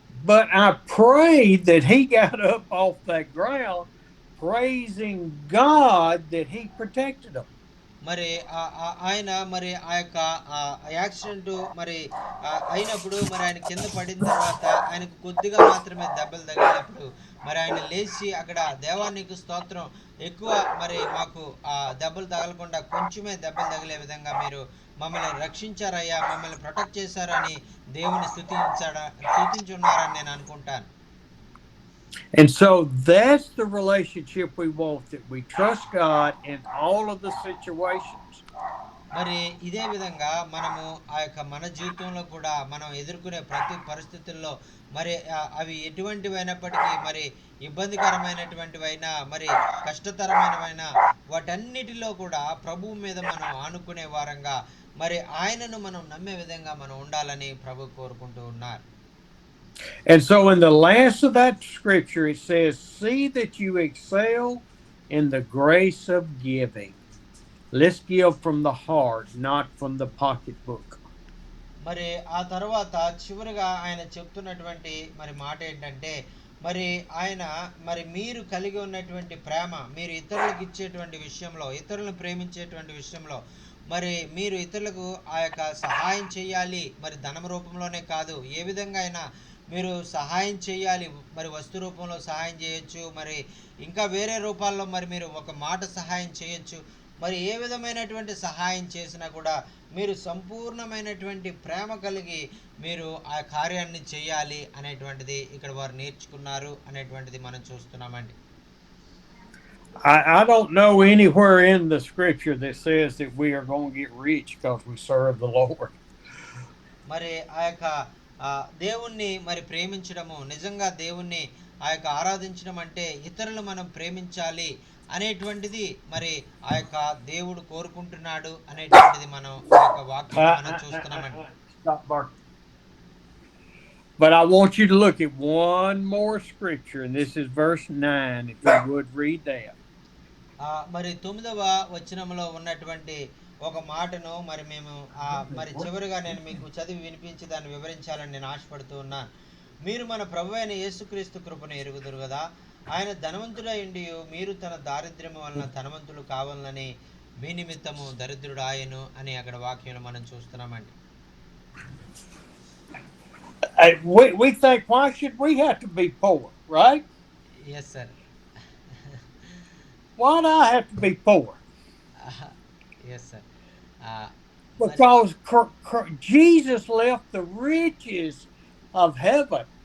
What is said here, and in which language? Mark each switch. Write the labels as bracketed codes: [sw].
[en] But I prayed that he got up off that ground praising God that he protected him. [te] మరి ఆయన మరి ఆ యొక్క accident మరి అయినప్పుడు మరి ఆయన కింద పడిన తర్వాత ఆయనకు కొద్దిగా మాత్రమే దెబ్బలు తగిలినప్పుడు మరి ఆయన లేచి అక్కడ దేవానికి స్తోత్రం, ఎక్కువ మరి మాకు దెబ్బలు తగలకుండా కొంచెమే దెబ్బలు తగిలే విధంగా మీరు మమ్మల్ని రక్షించారయ్యా, మమ్మల్ని ప్రొటెక్ట్ చేశారని దేవుని స్తుతించున్నారని నేను అనుకుంటాను. [en] And so that's the relationship we want, that we trust God in all of the situations. [te] మరి ఇదే విధంగా మనము ఆ యొక్క మన జీవితంలో కూడా మనం ఎదుర్కొనే ప్రతి పరిస్థితుల్లో మరి అవి ఎటువంటివైనప్పటికీ, మరి ఇబ్బందికరమైనటువంటివైనా మరి కష్టతరమైనవైనా వాటన్నిటిలో కూడా ప్రభువు మీద మనం ఆనుకునే వారంగా మరి ఆయనను మనం నమ్మే విధంగా మనం ఉండాలని ప్రభు కోరుకుంటూ ఉన్నారు. [en] And so in the last of that scripture it says, see that you excel in the grace of giving. Let's give from the heart, not from the pocketbook. [te] మరి ఆ తర్వాత చివరిగా ఆయన చెప్తున్నటువంటి మరి మాట ఏంటంటే, మరి ఆయన మరి మీరు కలిగి ఉన్నటువంటి ప్రేమ, మీరు ఇతరులకు ఇచ్చేటువంటి విషయంలో, ఇతరులను ప్రేమించేటువంటి విషయంలో మరి మీరు ఇతరులకు ఆ యొక్క సహాయం చేయాలి. మరి ధనం రూపంలోనే కాదు, ఏ విధంగా అయినా మీరు సహాయం చేయాలి. మరి వస్తు రూపంలో సహాయం చేయొచ్చు, మరి ఇంకా వేరే రూపాల్లో మరి మీరు ఒక మాట సహాయం చేయొచ్చు. మరి ఏ విధమైనటువంటి సహాయం చేసినా కూడా మీరు సంపూర్ణమైనటువంటి ప్రేమ కలిగి మీరు ఆ కార్యాన్ని చేయాలి అనేటువంటిది ఇక్కడ వారు నేర్చుకున్నారు అనేటువంటిది మనం చూస్తున్నామండి. [en] I don't know anywhere in the scripture that says that we are going to get rich because we serve the Lord. [te] మరి ఆ యొక్క దేవుణ్ణి మరి ప్రేమించడము, నిజంగా దేవుణ్ణి ఆ యొక్క ఆరాధించడం అంటే ఇతరులు మనం ప్రేమించాలి అనేటువంటిది మరి ఆ యొక్క దేవుడు కోరుకుంటున్నాడు అనేటువంటిది మనం ఈ యొక్క వాక్యంలో మనం చూస్తున్నామండి. [en] Stop barking. But I want you to look at one more scripture, and this is verse 9, if you would read that. [te] మరి 9వ వచనంలో ఉన్నటువంటి ఒక మాటను మరి మేము మరి చివరిగా నేను మీకు చదివి వినిపించి దాన్ని వివరించాలని నేను ఆశపడుతూ ఉన్నాను. మీరు మన ప్రభు అయిన యేసుక్రీస్తు కృపను ఎరుగుదురు కదా, ఆయన ధనవంతుడైండి మీరు తన దారిద్ర్యము వలన ధనవంతులు కావాలని మీ నిమిత్తము దరిద్రుడు ఆయను అని అక్కడ వాక్యంలో మనం చూస్తున్నామండి. [en] We think, why should we have to be poor, right? Yes sir. Why do I have to be poor? Yes sir. Because Jesus left the riches of heaven.